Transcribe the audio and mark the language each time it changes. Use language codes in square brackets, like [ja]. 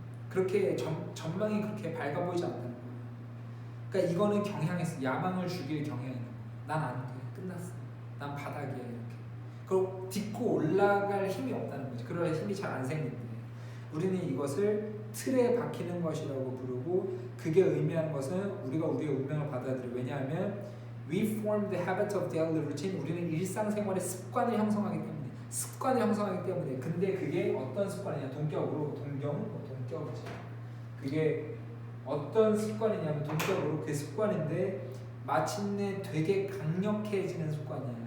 [ko] 그렇게 전망이 그렇게 밝아 보이지 않다는 거야. 그러니까 이거는 경향했어. 야망을 주길 경향하는 거야. 난 안 돼. 끝났어. 난 바닥이야 이렇게. 그리고 딛고 올라갈 힘이 없다는 거지. 그럴 힘이 잘 안 생긴대. 우리는 이것을 틀에 박히는 것이라고 부르고 그게 의미하는 것은 우리가 우리의 운명을 받아들여. 왜냐하면 [en] we form the habit of daily routine. [ko] 우리는 일상생활의 습관을 형성하기 때문에. 근데 그게 어떤 습관이냐? 동격이지. 그게 어떤 습관이냐면 동격으로 그 습관인데 마침내 되게 강력해지는 습관이야.